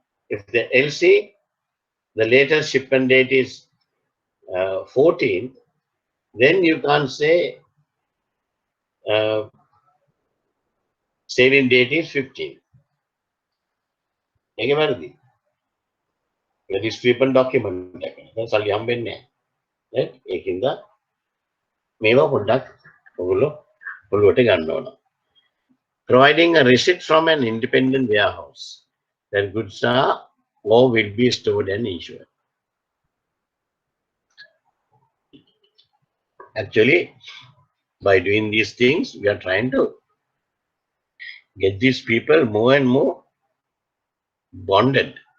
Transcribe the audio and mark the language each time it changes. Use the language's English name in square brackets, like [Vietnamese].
[English] If the LC, the latest shipment date is 14th, then you can't say sailing date is 15th. [Sinhala] ඒක වැරදි. ඒ dispatchment document එක. දැන් සල්ලි හම්බෙන්නේ නැහැ. right? ඒකින්ද මේවා පොඩ්ඩක් ඔයගොල්ලෝ ඔළුවට ගන්න ඕන. [English] Providing a receipt from an independent warehouse that goods are or will be stored and insured. Actually, by doing these things, we are trying to get these people more and more bonded.